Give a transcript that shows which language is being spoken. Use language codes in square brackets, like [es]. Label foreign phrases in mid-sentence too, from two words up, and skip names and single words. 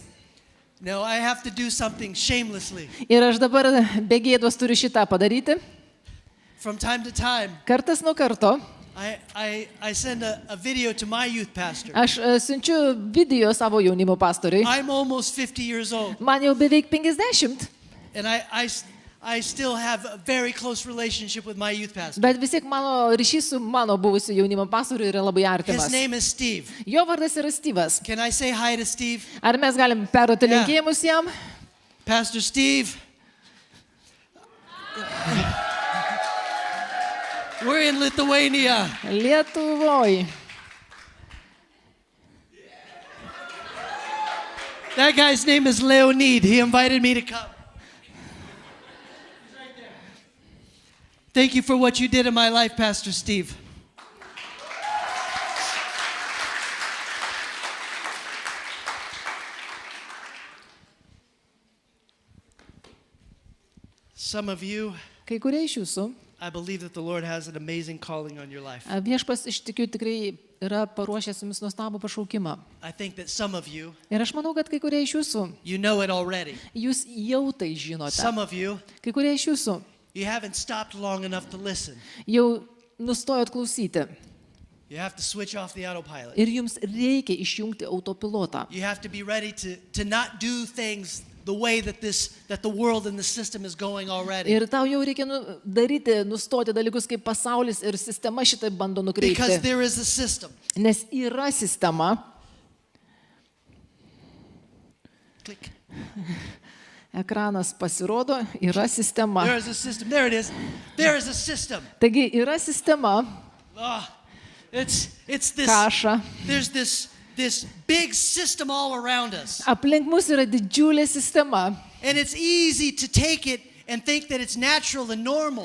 [en] No, I have to do something shamelessly. [lt] Ir aš dabar be gėdos turiu šitą padaryti. [en] From time to time, [lt] Kartas nuo karto [en] I send a video to my youth pastor. [lt] aš siunčiu video savo jaunimo pastoriui. [en] I'm almost 50 years old, [lt] Man jau beveik 50, [en] and I still have a very close relationship with my youth pastor. [lt] bet vis tiek mano ryšys su mano buvusiu jaunimo pastoriu yra labai [en] His [lt] artimas. [en] name is Steve. [lt] Jo vardas yra Styvas. [en] Can I say hi to Steve? [lt] Ar mes galim perduoti [en] Yeah. [lt] linkėjimus jam? [en] Pastor Steve. We're in Lithuania. [lt] Lietuvoj. [en] That guy's name is Leonid. He invited me to come. He's right there. Thank you for what you did in my life, Pastor Steve. Some of you, [lt] Kai kurie iš jūsų, [en] I believe that the Lord has an amazing calling on your life. [lt] viešpas iš tikiu tikrai yra paruošęs jums nuostabų pašaukimą. [en] I think that some of you, [lt] Ir aš manau, kad kai kurie iš jūsų, [en] you know it already. [lt] jūs jau tai žinote. [en] Some of you, [lt] Kai kurie iš jūsų [en] you haven't stopped long enough to listen. [lt] jau nustojot klausyti. [en] You have to switch off the autopilot. [lt] Ir jums reikia išjungti autopilotą. [en] You have to be ready to not do things the way that the world and the system is going already. [lt] Ir tau jau reikia nustoti dalykus, kaip pasaulis ir sistema šitai bando [en] Because [lt] nukreipti. [en] there is a system. [lt] Nes yra sistema. [en] Click. [lt] Ekranas pasirodo, yra sistema. [en] There is a system. There it is. There is a system. [lt] Taigi yra sistema, [en] It's this. [lt] kaša. [en] There's this big system all around us. [lt] Aplink mus yra didžiulė sistema. [en] And it's easy to take it and think that it's natural and normal.